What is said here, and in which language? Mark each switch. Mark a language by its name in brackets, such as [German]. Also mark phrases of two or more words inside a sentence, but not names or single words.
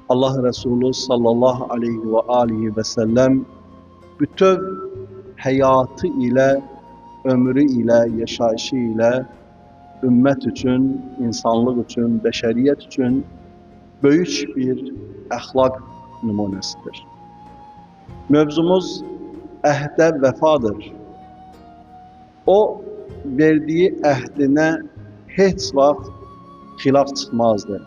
[Azerbaijani] Allah Resulü [Arabic] sallallahu aleyhi ve aleyhi ve sellem [Turkish] bütün hayatı ile, ömrü ile, yaşayışı ile [Azerbaijani] ümmət üçün, insanlıq üçün, bəşəriyyət üçün böyük bir əxlaq nümunəsidir. Mövzumuz əhdə vəfadır. O, verdiği əhdinə heç vaxt xilaf çıxmazdı.